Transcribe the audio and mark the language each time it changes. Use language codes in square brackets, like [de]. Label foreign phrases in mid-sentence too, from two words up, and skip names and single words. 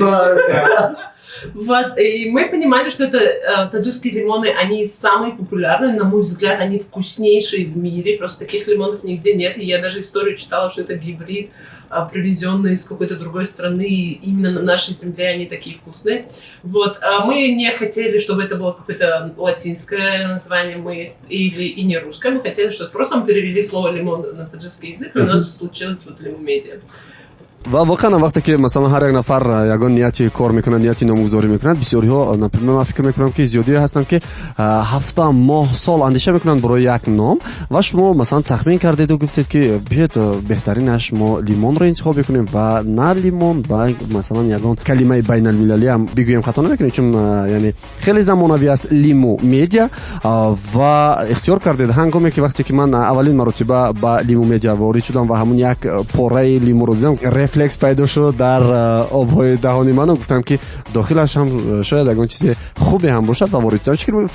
[ru] Вот, и мы понимали, что это таджикские лимоны, они самые популярные, на мой взгляд, они вкуснейшие в мире, просто таких лимонов нигде нет, и я даже историю читала, что это гибрид, привезенные из какой-то другой страны, и именно на нашей земле они такие вкусные. Вот, мы не хотели, чтобы это было какое-то латинское название, и не русское, мы хотели, чтобы просто мы перевели слово лимон на таджикский язык, и у нас случилось вот Limum Media. [tg] ва воқеан вақте ки масалан ҳар як нафар ягон нияти кор мекунад, нияти номгузорӣ мекунад, бисёриҳо например ман фикр мекунам ки зиёдие ҳастанд ки ҳафта моҳ сол андеша мекунанд барои як ном ва шумо масалан тахмин кардеду гуфтед ки биед беҳтаринаш мо лимонро интихоб мекунем ва на лимон ба масалан ягон калимаи байналмилалиам бигӯем хато намекунем, чун яъне хеле замонавӣ аст лиму медиа ва ихтиёр кардед ҳангоме ки вақте ки ман аввалин маротиба ба лиму медиа ворид шудам ва ҳамун як пораи лимуро дидам, рефлекс пайдо шуд дар обҳои даҳони ману гуфтам ки дохилаш ҳам шояд ягон чизи хубе ҳам бошад ва ворид шудам.